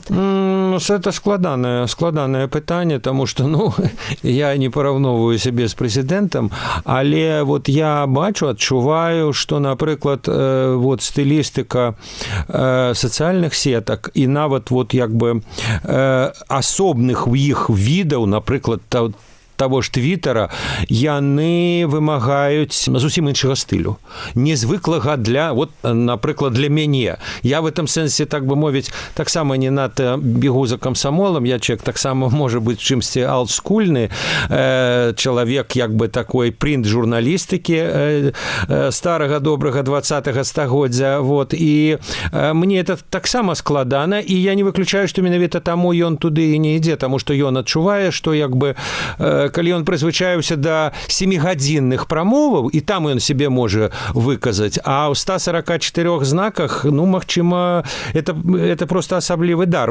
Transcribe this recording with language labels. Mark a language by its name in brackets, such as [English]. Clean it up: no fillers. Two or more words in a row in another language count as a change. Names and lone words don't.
[Belarusian] Это складанае пытанне, таму што, я не параўноўваю сябе з прэзідэнтам, але вот я бачу, адчуваю, што, напрыклад, вот стылістыка сацыяльных сетак і нават вот як бы асобных у іх відаў, напрыклад, того ж твиттера, яны вымагаюць зусім іншага стылю. Незвыклага для, вот, напрыклад, для мяне. [Russian] Я в этом [Belarusian] сэнсе, так бы мовіць, таксама не надта бегу за камсамолам, я чалавек таксама можа быць чымсьці олдскульны, чалавек, як бы такой принт журналістыкі старага добрага 20-го стагоддзя, вот, і мне это таксама складана, і я не выключаю, што менавіта таму ён туды і не ідзе, таму што ён адчувае, што як бы калі ён прызвычаіўся да 7-гадзінных прамоваў, і там ён себе можа выказаць, а ў 144 знаках, магчыма, это просто асаблівы дар.